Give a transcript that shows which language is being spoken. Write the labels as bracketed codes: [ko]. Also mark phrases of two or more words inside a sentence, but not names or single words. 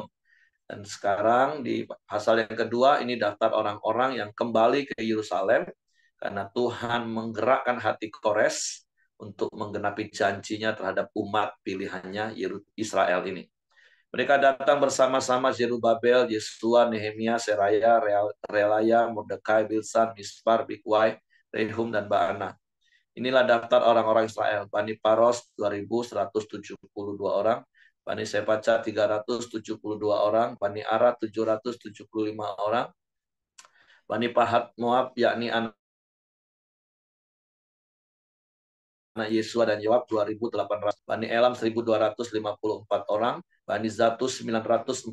[id] Dan sekarang di pasal yang kedua ini daftar orang-orang yang kembali ke Yerusalem karena Tuhan menggerakkan hati Kores untuk menggenapi janjinya terhadap umat pilihannya Israel ini. Mereka datang bersama-sama Zerubabel, Yesua, Nehemia, Seraya, Relaya, Mordekai, Bilsan, Mispar, Bikwai, Rehum, dan Baana. Inilah daftar orang-orang Israel. Bani Paros 2.172 orang, Bani Sepaca 372 orang, Bani Ara 775 orang, Bani Pahat Moab yakni anak Yesua dan Yoab 2.800, Bani Elam 1.254 orang, Bani Zatus 945